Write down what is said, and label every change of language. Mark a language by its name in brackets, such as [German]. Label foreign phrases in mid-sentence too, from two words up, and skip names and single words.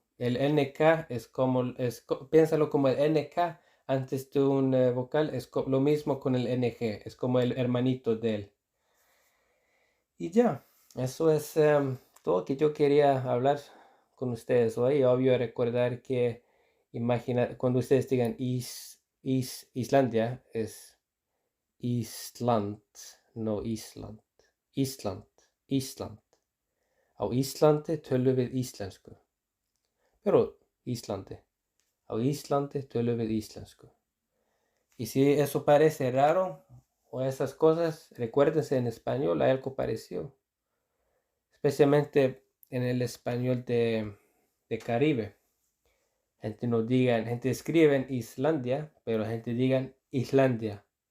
[Spanish] El NK piénsalo como el NK antes de un vocal, es lo mismo con el NG, es como el hermanito de él. Y ya, eso es todo que yo quería hablar con ustedes hoy. Obvio recordar que cuando ustedes digan Islandia, es Ísland, no Ísland. Ísland. [Icelandic] Á Íslandi tölum við íslensku. [Spanish] Pero Íslandi. [Icelandic] Á Íslandi tölum við íslensku. [Spanish] Y si eso parece raro o esas cosas, recuérdense, en español hay algo parecido. Especialmente en el español de Caribe. Gente escribe en Islandia, pero gente digan Islandia.